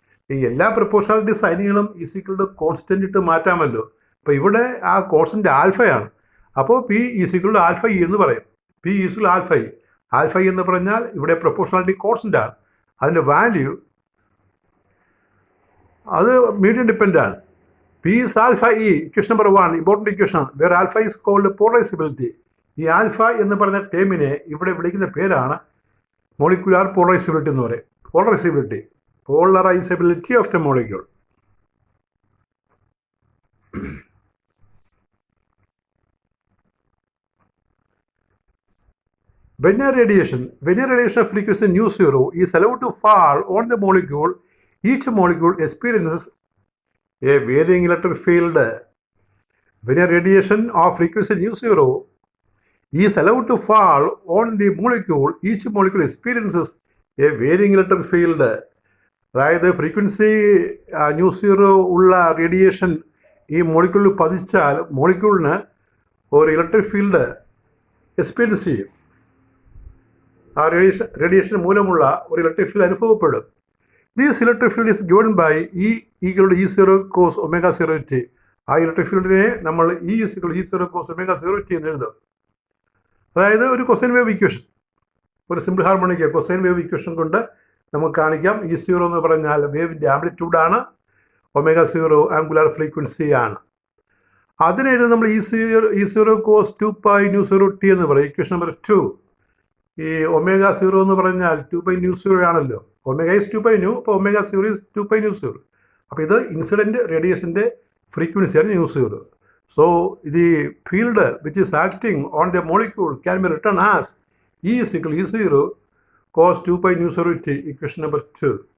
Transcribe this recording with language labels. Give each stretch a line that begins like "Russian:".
Malayalam: ഈ എല്ലാ proportionality സൈനുകളും equal to constant ഇട്ട് മാറ്റാമല്ലോ. അപ്പോൾ ഇവിടെ ആ കോൺസ്റ്റൻ്റ് ആൽഫയാണ്. അപ്പോൾ P equal to alpha E എന്ന് പറയും. P equal alpha E. Alpha E എന്ന് പറഞ്ഞാൽ ഇവിടെ പ്രപ്പോർഷണാലിറ്റി കോൺസ്റ്റൻ്റ് ആണ്. അതിൻ്റെ വാല്യൂ അത് മീഡിയം ഡിപ്പെൻഡ് ആണ്.
English: P is alpha E, equation number 1, important equation, where alpha is called polarizability.
Malayalam: ഈ ആൽഫ എന്ന് പറഞ്ഞ ടേമിനെ ഇവിടെ വിളിക്കുന്ന പേരാണ് മോളിക്കുലാർ പോളറൈസബിലിറ്റി എന്ന് പറയും.
English: Polarizability of the molecule. When a radiation of frequency nu zero is allowed to fall on the molecule, each molecule experiences a varying electric field. When a radiation of frequency nu zero is allowed to fall on the molecule, each molecule experiences a varying electric field.
Malayalam: അതായത് frequency nu zero ഉള്ള radiation ഈ മോളിക്യൂളിൽ പതിച്ചാൽ മോളിക്യൂളിന് ഒരു electric field experience ചെയ്യും. ആ radiation മൂലമുള്ള ഒരു electric field അനുഭവപ്പെടും.
English: This electric field is given by E equal E zero cos omega zero t.
Malayalam: ആ ഇലക്ട്രിക് ഫീൽഡിനെ നമ്മൾ E equal E zero cos omega zero T എന്ന് എഴുതും. അതായത് ഒരു കൊസൈൻ വേവ് ഇക്വേഷൻ, ഒരു simple harmonic cosine wave equation കൊണ്ട് നമുക്ക് കാണിക്കാം. ഇ സീറോ എന്ന് പറഞ്ഞാൽ വേവിൻ്റെ ആംപ്ലിറ്റ്യൂഡാണ്, ഒമേഗ സീറോ ആംഗുലാർ ഫ്രീക്വൻസി ആണ്. അതിനെഴുതി നമ്മൾ E zero cos 2π nu zero T എന്ന് പറയും, ഇക്വേഷൻ നമ്പർ 2. ഈ ഒമേഗ സീറോ എന്ന് പറഞ്ഞാൽ 2π ന്യൂ സീറോ ആണല്ലോ.
English: omega is 2π nu,
Malayalam: അപ്പോൾ
English: Omega zero is 2π nu zero.
Malayalam: അപ്പോൾ ഇത് incident റേഡിയേഷൻ്റെ ഫ്രീക്വൻസിയാണ് nu zero.
English: So the field which is acting on the molecule can be written as E is equal to E0 cos 2π nu 0 t, equation number 2.